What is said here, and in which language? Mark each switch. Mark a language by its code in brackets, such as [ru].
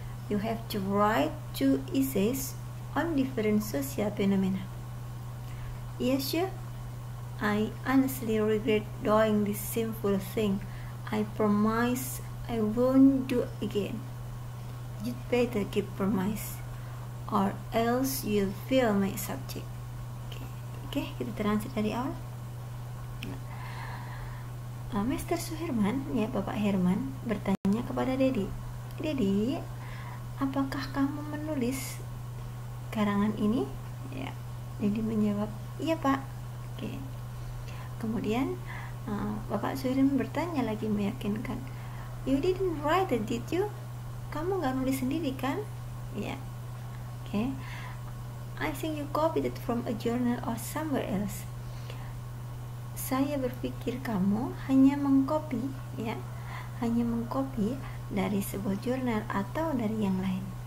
[en] You have to write 2 essays on different social phenomena. Yes, sir. I honestly regret doing this sinful thing. I promise I won't do again. You'd better keep promise, or else you'll fail my subject. [id] Oke, kita translate dari awal. Mr. Suherman, ya Bapak Herman, bertanya kepada Dedi, Dedi, apakah kamu menulis karangan ini? Ya, Dedi menjawab, iya Pak. Oke. Kemudian Bapak Suherman bertanya lagi meyakinkan, you didn't write it, did you? Kamu gak nulis sendiri kan? Ya. Oke. [en] I think you copied it from a journal or somewhere else. [id] Saya berpikir kamu hanya mengcopy, ya, hanya mengcopy dari sebuah jurnal atau dari yang lain.